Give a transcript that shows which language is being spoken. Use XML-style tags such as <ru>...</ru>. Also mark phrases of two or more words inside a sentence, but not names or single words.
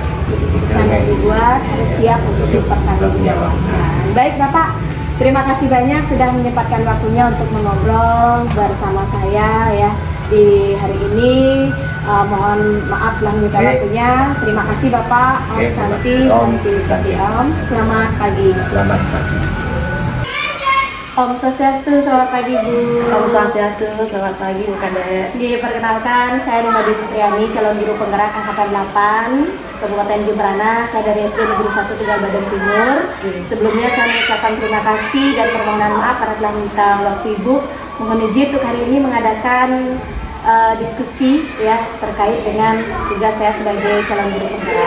<id>Keputusan yang dibuat harus siap untuk dipertanggungjawabkan. Baik Bapak, terima kasih banyak sudah menyempatkan waktunya untuk mengobrol bersama saya ya di hari ini. Mohon maaf lah minta waktunya. Terima kasih Bapak.</id> <sa>Om Santi Om.</sa> <id>Selamat pagi. Selamat pagi.</id> <sa>Om Swastiastu,</sa> <id>selamat pagi Bu.</id> <sa>Om Swastiastu,</sa> <id>selamat pagi Bu Kadek. Diperkenalkan, saya Nimadi Supriyani, calon guru penggerak angkatan 8 Kabupaten Jemberana. Saya dari SD Negeri 1 Tegal Badan Timur. Sebelumnya saya mengucapkan terima kasih dan permohonan maaf karena telah minta waktu Ibu. Mohon izin untuk hari ini mengadakan diskusi ya terkait dengan tugas saya sebagai calon guru penggerak.</id>